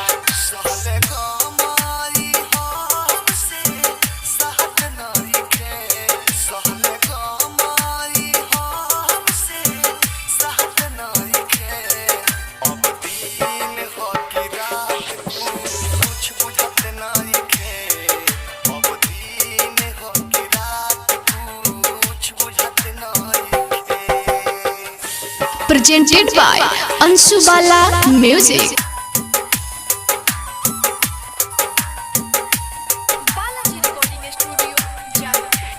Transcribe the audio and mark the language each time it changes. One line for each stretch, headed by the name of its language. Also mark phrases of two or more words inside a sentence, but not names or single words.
Bhojpuri: सहले गमाई हमसे सहत नइखे, सहले गमाई हमसे सहत नइखे। अब दिन हो कि रात कुछ बुझत नइखे, अब दिन हो कि रात कुछ बुझत नइखे।
English: Presented by Anshu Bala Music. Balaji Recording Studio, Jaya.